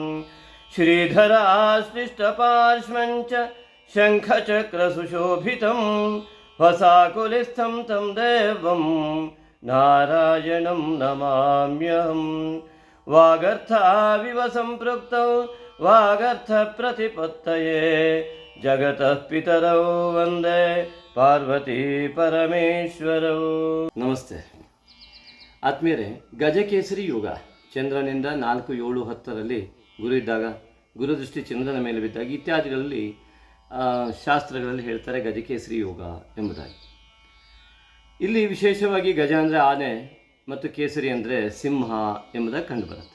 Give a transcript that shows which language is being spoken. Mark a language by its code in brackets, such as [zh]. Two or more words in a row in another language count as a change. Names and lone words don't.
[sa] श्रीधराश्लिष्टपार्श्वं च शङ्खचक्रसुशोभितं वसाकुलिस्थं तं देवं नारायणं नमाम्यहम्। वागर्थाविव सम्पृक्तौ वागर्थप्रतिपत्तये जगतः पितरौ वन्दे ಪಾರ್ವತಿ ಪರಮೇಶ್ವರೌ. [kn] ನಮಸ್ತೆ ಆತ್ಮೀಯರೇ, ಗಜಕೇಸರಿ ಯೋಗ ಚಂದ್ರನಿಂದ 4, 7, 10ರಲ್ಲಿ ಗುರು ಇದ್ದಾಗ, ಗುರುದೃಷ್ಟಿ ಚಂದ್ರನ ಮೇಲೆ ಬಿದ್ದಾಗ ಇತ್ಯಾದಿಗಳಲ್ಲಿ ಶಾಸ್ತ್ರಗಳಲ್ಲಿ ಹೇಳ್ತಾರೆ ಗಜಕೇಸರಿ ಯೋಗ ಎಂಬುದಾಗಿ. ಇಲ್ಲಿ ವಿಶೇಷವಾಗಿ ಗಜ ಅಂದರೆ ಆನೆ ಮತ್ತು ಕೇಸರಿ ಅಂದರೆ ಸಿಂಹ ಎಂಬುದಾಗಿ ಕಂಡುಬರುತ್ತೆ.